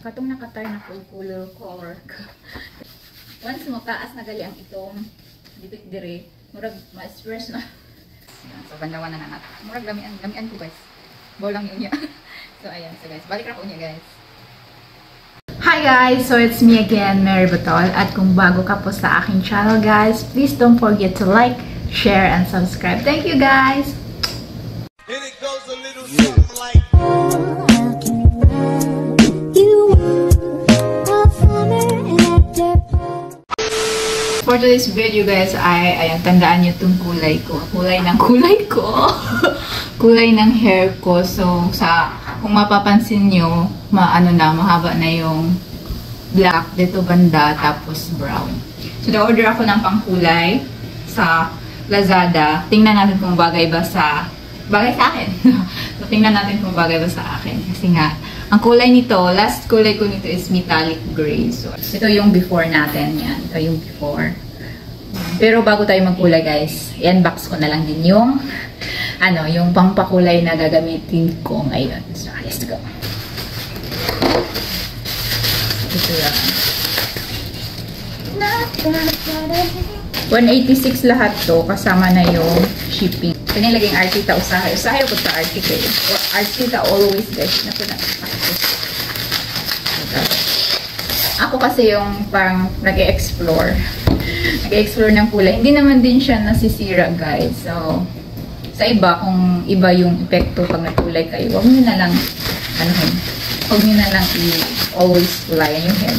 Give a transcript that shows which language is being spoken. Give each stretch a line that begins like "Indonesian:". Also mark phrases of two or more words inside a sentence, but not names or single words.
Cebuano: Katong nakatay na color color. Once mo taas na gali ang itong dipit dire, murag ma-stress na. So bandawan na natin. Murag lamian ko guys. Baw lang yun niya. So ayan, so guys, balik na ko niya guys.
English: Hi guys! So it's me again, Mary Batol.
Filipino: At kung bago ka po sa aking channel guys,
English: please don't forget to like, share, and subscribe. Thank you guys! And it goes a little something like for today's video
Filipino: guys ay ayan, tandaan nyo itong kulay ko. Kulay ko. Kulay ng hair ko. So kung mapapansin nyo, mahaba na yung black dito banda, tapos brown. So na-order ako ng pangkulay sa Lazada. Tingnan natin kung bagay sa akin. So tingnan natin kung bagay ba sa akin. Kasi nga, ang kulay nito, last kulay ko nito is
English: metallic gray.
Filipino: So, ito yung before natin. Yan. Ito yung before. Pero bago tayo magkulay guys, i-unbox ko na lang din yung yung pangpakulay na gagamitin ko ngayon.
English: So, let's go.
Filipino: Ito lang. 186 lahat to, kasama na yung shipping.
Cebuano: Ito nilaging Artita usahay. Usahay ko sa Artita. Artita always guys.
Filipino: Ako kasi yung parang nag-e-explore. Nag-e-explore ng kulay. Hindi naman din siya nasisira guys. So, sa iba, kung iba yung epekto pag nagkulay kayo, huwag nyo na lang, huwag nyo na lang always kulayan yung hair.